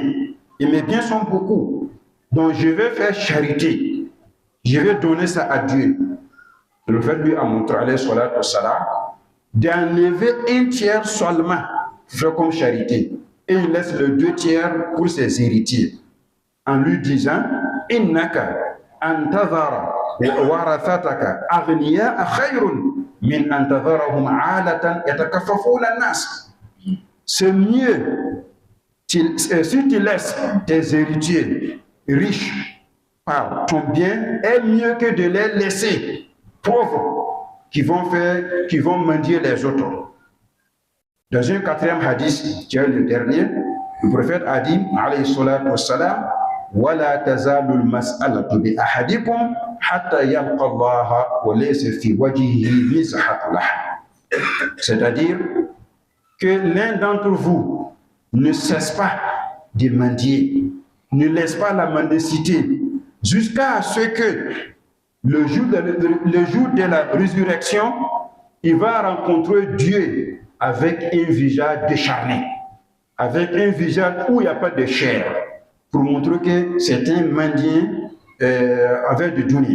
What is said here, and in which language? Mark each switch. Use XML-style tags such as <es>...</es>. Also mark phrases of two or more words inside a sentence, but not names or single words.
<fr>Et mes biens sont beaucoup. Donc je vais faire charité. Je vais donner ça à Dieu. Le fait lui a montré,</fr> <ar>عليه الصلاة والسلام,</ar> <fr>d'enlever un tiers seulement, fait comme charité. Et il laisse le 2 tiers pour ses héritiers. En lui disant,</fr> <ar>إنك أن تذر ورثتك أغنياء خير من أن تذرهم عالة يتكففون الناس.</ar> <fr>C'est mieux si tu laisses tes héritiers riches par ton bien, est mieux que de les laisser pauvres qui vont mendier les autres. Dans un 4e hadith, qui est le dernier, le prophète a dit,</fr> <ar>عليه الصلاة والسلام, وَلَا تَزَالُ الْمَسْأَلَةُ بِأَحَدِكُمْ حَتَّى يَلْقَى اللَّهَ وَلَيْسَ فِي وَجْهِهِ مِزْحَةُ لَحْمٍ.</ar> <fr>C'est-à-dire que l'un d'entre vous ne cesse pas de mendier, ne laisse pas la mendicité, jusqu'à ce que le jour de la résurrection, il va rencontrer Dieu avec un visage décharné, avec un visage où il n'y a pas de chair, pour montrer que c'est un mendiant avec du dunya.</fr>